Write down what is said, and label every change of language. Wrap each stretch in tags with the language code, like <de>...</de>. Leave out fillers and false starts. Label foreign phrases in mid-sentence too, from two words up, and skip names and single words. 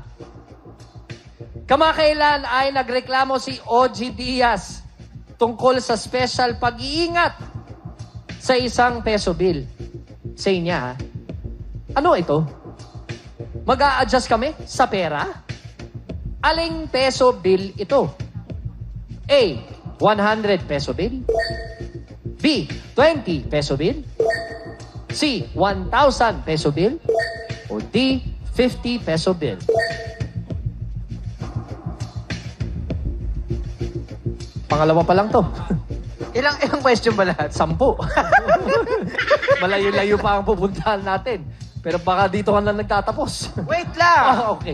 <tl>Kamakailan ay nagreklamo si OG Diaz tungkol sa special pag-iingat sa isang</tl> <en>peso bill.</en> <tl>Say niya, ha? Ano ito? Mag-a-adjust kami sa pera? Aling</tl> <en>peso bill</en> <tl>ito? A.</tl> <en>100 peso bill. B. 20 peso bill. C. 1,000 peso bill.</en> <tl>O D. 50</tl> <en>peso bill.</en> <tl>Pangalawa pa lang to. Ilang question ba lahat? 10. Malayo-layo pa ang pupuntahan natin. Pero baka dito ka lang nagtatapos. Wait lang! Okay.</tl>